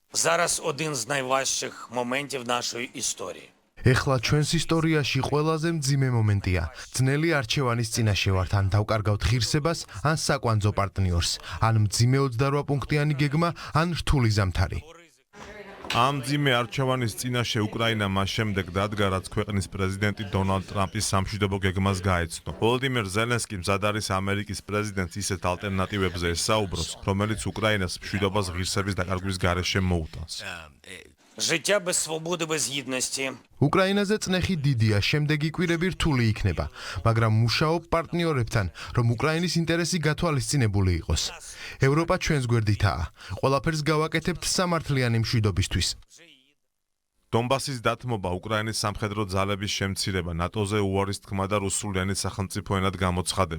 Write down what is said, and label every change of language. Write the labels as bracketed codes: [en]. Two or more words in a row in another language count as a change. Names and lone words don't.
[uk] Зараз один з найважчих моментів нашої історії. [ka] ეხლა ჩვენს ისტორიაში ყველაზე მძიმე მომენტია. ძნელი არჩევანის წინაშე ვართ, ან დავკარგავთ ღირსებას, ან საკვანძო პარტნიორს, ან მძიმე 28 პუნქტიანი გეგმა, ან რთული ზამთარი. ამ მძიმე არჩევანის წინაშე უკრაინა მას შემდეგ დადგა, რაც ქვეყნის პრეზიდენტი დონალდ ტრამპის სამშვიდობო გეგმას გაეცნო. ვოლოდიმირ ზელენსკი მზად არის ამერიკის პრეზიდენტს ისეთ ალტერნატივებზე ესაუბროს, რომელიც უკრაინას მშვიდობას ღირსების დაკარგვის გარეშე მოუტანს. [uk] Життя без свободи, без гідності. [ka] უკრაინაზე წნეხი დიდია, შემდეგი კვირები რთული იქნება, მაგრამ მუშაობ პარტნიორებთან, რომ უკრაინის ინტერესი გათვალისწინებული იყოს. ევროპა ჩვენს გვერდითაა. ყველაფერს გავაკეთებთ სამართლიანი მშვიდობისთვის. დონბასის დათმობა, უკრაინის სამხედრო ძალების შემცირება, ნატოზე უარის თქმა და რუსულიანი სახელმწიფო ენად გამოცხადება.